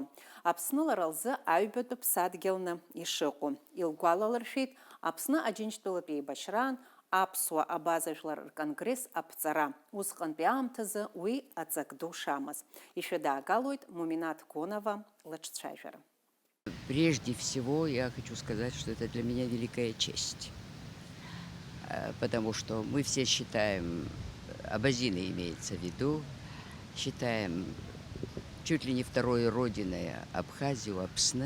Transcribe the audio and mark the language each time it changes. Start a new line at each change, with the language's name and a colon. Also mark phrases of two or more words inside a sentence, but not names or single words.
Abkhazian: Аԥсны лара лзы аҩбатәы ԥсадгьылны ишыҟоу. Илгәалалыршәеит Аԥсны Аџьынџьтәылатә еибашьраан Аԥсуа абазажәлар рконгресс аԥҵара. Усҟантәи аамҭазы уи аҵак ду шамаз. Ишәыдаагалоит Муминат Гонова лыҿцәажәара.
Russian: Прежде всего, я хочу сказать, что это для меня великая честь. Потому что мы все считаем, абазины имеется в виду, считаем чуть ли не второй родиной Абхазию, Апсны.